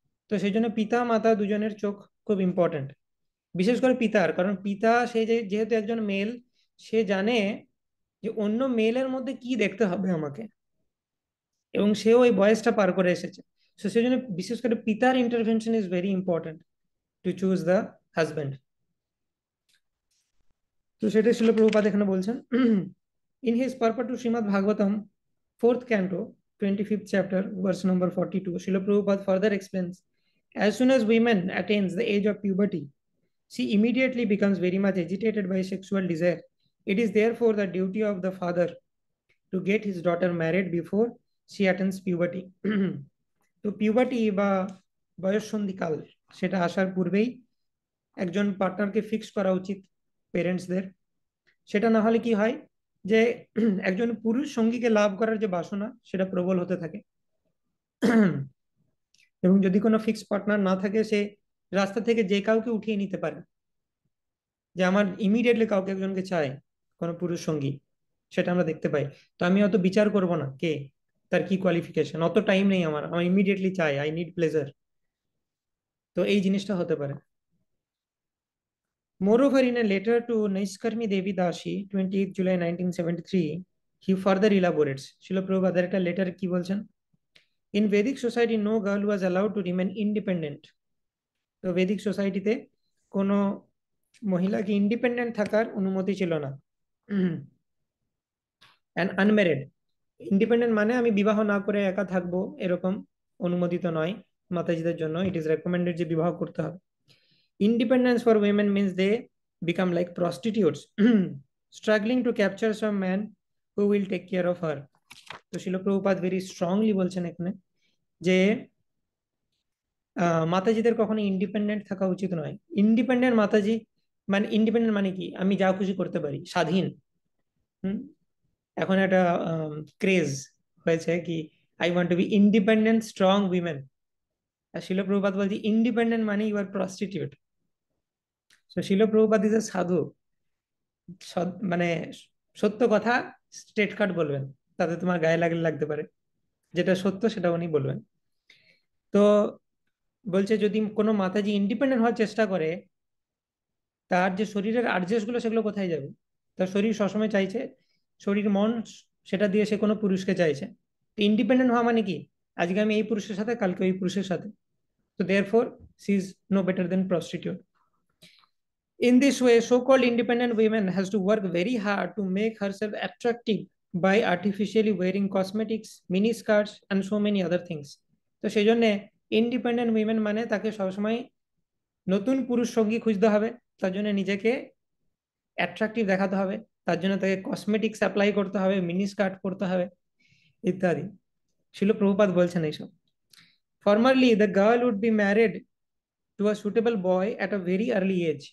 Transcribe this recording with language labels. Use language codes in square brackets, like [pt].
[bn] তো সেই জন্য পিতা মাতা দুজনের চোখ খুব ইম্পর্ট্যান্ট, বিশেষ করে পিতার, কারণ পিতা সে যেহেতু একজন মেল, সে জানে যে অন্য মেলের মধ্যে কি দেখতে হবে আমাকে, এবং সেও ওই বয়সটা পার করে এসেছে। তো সেই জন্য বিশেষ করে পিতার [en] Intervention is very important to choose the husband. [bn] তো সেটাই শিল প্রভুপাদ এখানে বলছেন। [en] In his purpose to Srimad Bhagavatam, fourth canto, 25th chapter, verse number 42, Srila Prabhupada further explains, as soon as women attains the age of puberty, she immediately becomes very much agitated by sexual desire. It is therefore the duty of the father to get his daughter married before she attains puberty. [bn] তো puberty বা বয়ঃসন্ধিকাল, সেটা আসার পূর্বেই একজন পার্টনারকে fix করা উচিত পেরেন্টসদের। সেটা না হলে কি হয় যে একজন পুরুষ সঙ্গীকে লাভ করার যে বাসনা সেটা প্রবল হতে থাকে। এবং যদি কোনো ফিক্স পার্টনার না থাকে, সে রাস্তা থেকে যে কাউকে উঠিয়ে নিতে পারে, যে আমার ইমিডিয়েটলি কাউকে একজনকে চাই, কোনো পুরুষ সঙ্গী, সেটা আমরা দেখতে পাই। তো আমি অত বিচার করব না কে, তার কি কোয়ালিফিকেশন, অত টাইম নেই আমার, আমার ইমিডিয়েটলি চাই, [en] I need pleasure. [bn] তো এই জিনিসটা হতে পারে। [en] Moreover, in a letter to Naiskarmi Devi Dashi, 28th July 1973, he further elaborates. [bn] Srila Prabhupada একটা লেটারে কি বলছেন? [en] In Vedic society, no girl was allowed to remain independent. [bn] তো ভেদিক সোসাইটিতে কোনো মহিলাকে ইন্ডিপেন্ডেন্ট থাকার অনুমতি ছিল না। [en] and unmarried, [bn] ইন্ডিপেন্ডেন্ট মানে আমি বিবাহ না করে একা থাকবো এরকম অনুমোদিত নয় মাতাজিদের জন্য। [en] it is recommended [bn] যে বিবাহ করতে হবে। [en] Independence for women means they become like prostitutes, struggling to capture some man who will take care of her. [bn] তো শিল প্রভুপাদ ভেরি স্ট্রংলি বলছেন এখানে যে মাতাজিদের কখনো ইন্ডিপেন্ডেন্ট থাকা উচিত নয়। ইন্ডিপেন্ডেন্ট মাতাজি মানে, ইন্ডিপেন্ডেন্ট মানে কি, আমি যা খুশি করতে পারি, স্বাধীন। [en] হুম, [bn] এখন একটা ক্রেজ হয়েছে কি, [en] I want to be independent strong women. [bn] আর শিল প্রভুপাদ বলছি ইন্ডিপেন্ডেন্ট মানে [en] You are prostitute. [bn] তো শিল প্রভুপাদ ইজ এ সাধু, মানে সত্য কথা স্ট্রেট কাট বলবেন, তাতে তোমার গায়ে লাগলে লাগতে পারে, যেটা সত্য সেটা উনি বলবেন। তো বলছে যদি কোনো মাতাজি ইন্ডিপেন্ডেন্ট হওয়ার চেষ্টা করে, তার যে শরীরের আর্জেস গুলো সেগুলো কোথায় যাবে? তার শরীর সবসময় চাইছে, শরীর মন সেটা দিয়ে সে কোনো পুরুষকে চাইছে। ইন্ডিপেন্ডেন্ট হওয়া মানে কি, আজকে আমি এই পুরুষের সাথে, কালকে ওই পুরুষের সাথে। [en] তো therefore she is no better then prostitute. In this way, so-called independent women has to work very hard to make herself attractive by artificially wearing cosmetics, mini skirts, and so many other things. [bn] তো সেই জন্য independent women মানে তাকে সবসময় নতুন পুরুষ সঙ্গী খুঁজতে হবে, তার জন্য নিজেকে অ্যাট্রাকটিভ দেখাতে হবে, তার জন্য তাকে কসমেটিক্স অ্যাপ্লাই করতে হবে, মিনি স্কার্ট পরতে হবে ইত্যাদি। শিল প্রভুপাদ বলছেন এইসব। [en] Formerly the girl would be married to a suitable boy at a very early age.